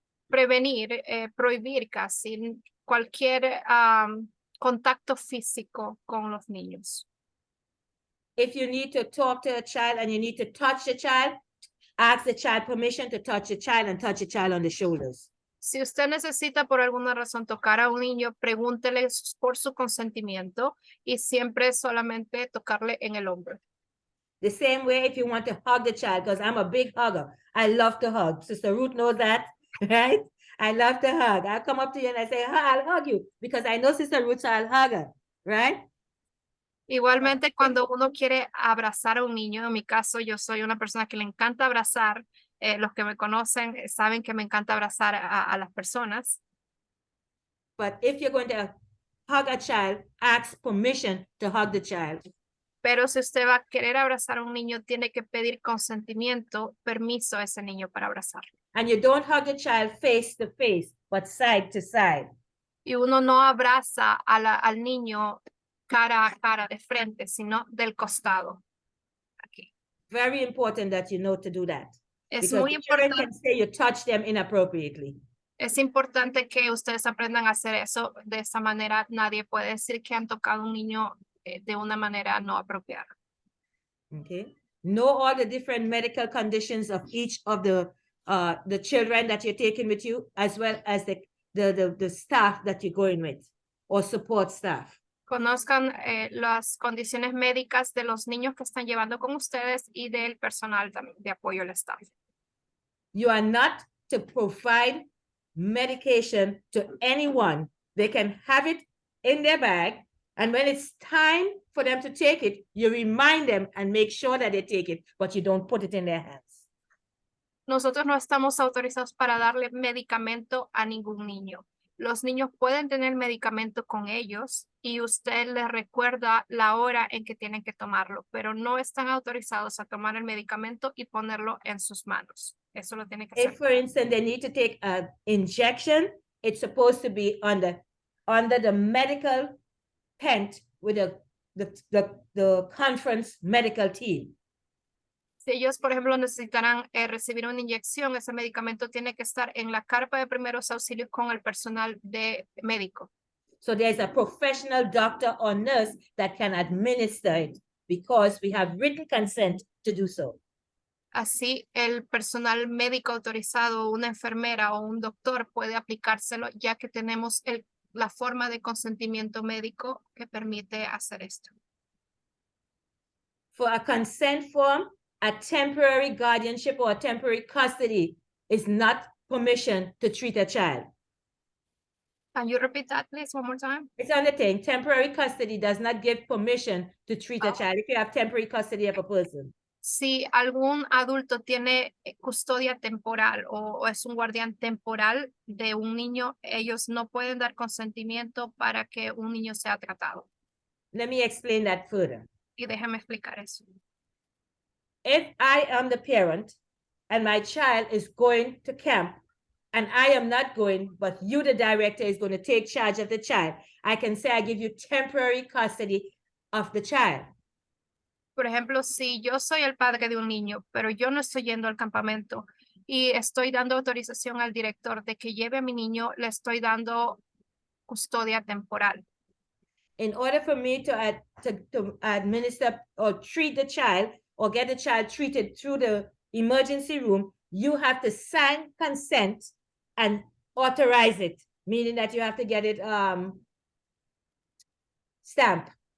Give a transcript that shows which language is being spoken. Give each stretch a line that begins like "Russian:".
Spanish: Prevenir, prohibir casi cualquier contacto físico con los niños.
English: If you need to talk to a child and you need to touch the child, ask the child permission to touch the child and touch the child on the shoulders.
Spanish: Si usted necesita por alguna razón tocar a un niño, pregúntele por su consentimiento y siempre solamente tocarle en el hombro.
English: The same way if you want to hug the child, because I'm a big hugger. I love to hug. Sister Ruth knows that, right? I love to hug. I'll come up to you and I say, I'll hug you because I know Sister Ruth, so I'll hug her, right?
Spanish: Igualmente, cuando uno quiere abrazar a un niño, en mi caso, yo soy una persona que le encanta abrazar. Los que me conocen saben que me encanta abrazar a las personas.
English: But if you're going to hug a child, ask permission to hug the child.
Spanish: Pero si usted va a querer abrazar a un niño, tiene que pedir consentimiento, permiso a ese niño para abrazarlo.
English: And you don't hug the child face to face, but side to side.
Spanish: Y uno no abraza al niño cara a cara de frente, sino del costado. Aquí.
English: Very important that you know to do that.
Spanish: Es
English: Because
Spanish: muy
English: the children
Spanish: importante.
English: can say you touch them inappropriately.
Spanish: Es importante que ustedes aprendan a hacer eso. De esa manera, nadie puede decir que han tocado a un niño de una manera no apropiada.
English: Okay. Know all the different medical conditions of each of the children that you're taking with you, as well as the staff that you're going with, or support staff.
Spanish: Conozcan las condiciones médicas de los niños que están llevando con ustedes y del personal también de apoyo al staff.
English: You are not to provide medication to anyone. They can have it in their bag, and when it's time for them to take it, you remind them and make sure that they take it, but you don't put it in their hands.
Spanish: Nosotros no estamos autorizados para darle medicamento a ningún niño. Los niños pueden tener medicamento con ellos y usted les recuerda la hora en que tienen que tomarlo, pero no están autorizados a tomar el medicamento y ponerlo en sus manos. Eso lo tiene que hacer.
English: If, for instance, they need to take an injection, it's supposed to be under the medical tent with the conference medical team.
Spanish: Si ellos, por ejemplo, necesitarán recibir una inyección, ese medicamento tiene que estar en la carpa de primeros auxilios con el personal de médico.
English: So there's a professional doctor or nurse that can administer it because we have written consent to do so.
Spanish: Así, el personal médico autorizado, una enfermera o un doctor puede aplicárselo, ya que tenemos la forma de consentimiento médico que permite hacer esto.
English: For a consent form, a temporary guardianship or a temporary custody is not permission to treat a child. Can you repeat that, please, one more time? It's on the thing. Temporary custody does not give permission to treat a child if you have temporary custody of a person.
Spanish: Si algún adulto tiene custodia temporal o es un guardián temporal de un niño, ellos no pueden dar consentimiento para que un niño sea tratado.
English: Let me explain that further.
Spanish: Y déjeme explicar eso.
English: If I am the parent and my child is going to camp and I am not going, but you, the director, is going to take charge of the child, I can say I give you temporary custody of the child.
Spanish: Por ejemplo, si yo soy el padre de un niño, pero yo no estoy yendo al campamento y estoy dando autorización al director de que lleve a mi niño, le estoy dando custodia temporal.
English: In order for me to administer or treat the child or get the child treated through the emergency room, you have to sign consent and authorize it, meaning that you have to get it stamped.